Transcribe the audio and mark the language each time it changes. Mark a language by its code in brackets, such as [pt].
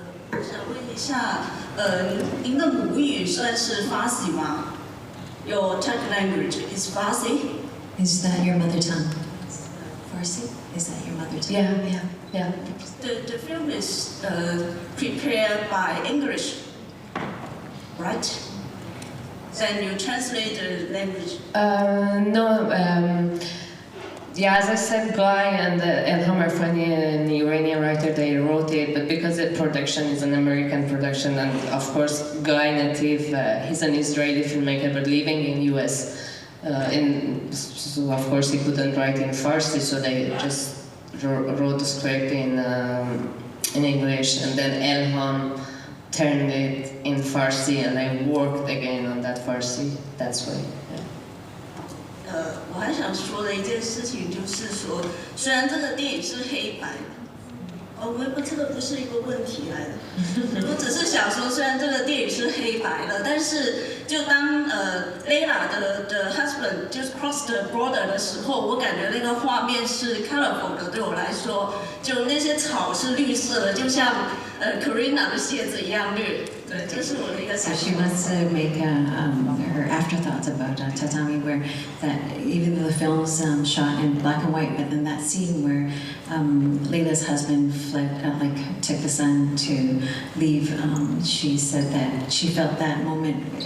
[zh] 我想问一下，您的母语算是法语吗？ [en] Your Turkic language is Farsi? Is that your mother tongue? Farsi? Is that your mother tongue? Yeah. The film is prepared by English, right? Then you translate the language? No. Yeah, as I said, Guy and Elham Arfani, an Iranian writer, they wrote it, but because the production is an American production, and of course Guy native, he's an Israeli filmmaker but living in US, so of course he couldn't write in Farsi, so they just wrote the script in English, and then Elham turned it in Farsi, and I worked again on that Farsi. That's why. [zh] 我还想说的一件事情就是说，虽然这个电影是黑白的，这个不是一个问题来的。我只是想说，虽然这个电影是黑白的，但是就当Leila 的 [en] husband [zh] 就是 [en] cross the border [zh] 的时候，我感觉那个画面是 [en] colorful [zh] 的，对我来说，就那些草是绿色的，就像Karina 的鞋子一样绿。 [en] So she wants to make her afterthoughts about Tatami, where that even though the film's shot in black and white, but then that scene where Leila's husband fled, took the son to leave, she said that she felt that moment.